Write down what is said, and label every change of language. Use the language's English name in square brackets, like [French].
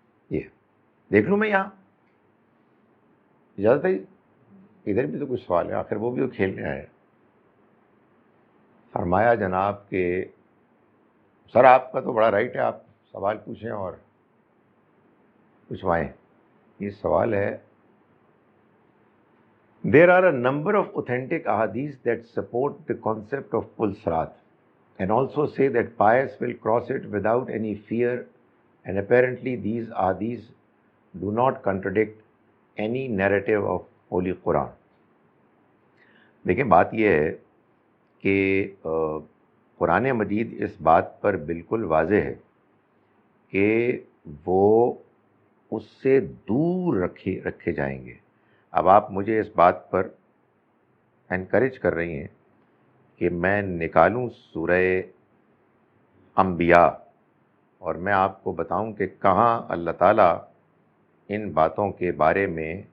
[Urdu] یہ دیکھ لوں میں یہاں اجازت ہے، ادھر بھی تو کچھ سوال ہے، آخر وہ بھی تو کھیلنے آئے. فرمایا جناب کہ سر آپ کا تو بڑا رائٹ ہے، آپ سوال پوچھیں اور پوچھوائیں. یہ سوال ہے [English] There are a number of authentic ahadith that support the concept of Pul Sirat and also say that pious will cross it without any fear, and apparently these ahadith do not contradict any narrative of Holy Quran. [Urdu] دیکھیں بات یہ ہے کہ قرآن مجید اس بات پر بالکل واضح ہے کہ وہ اس سے دور رکھے جائیں گے. اب آپ مجھے اس بات پر انکریج کر رہی ہیں کہ میں نکالوں سورہ انبیاء اور میں آپ کو بتاؤں کہ کہاں اللہ تعالیٰ ان باتوں کے بارے میں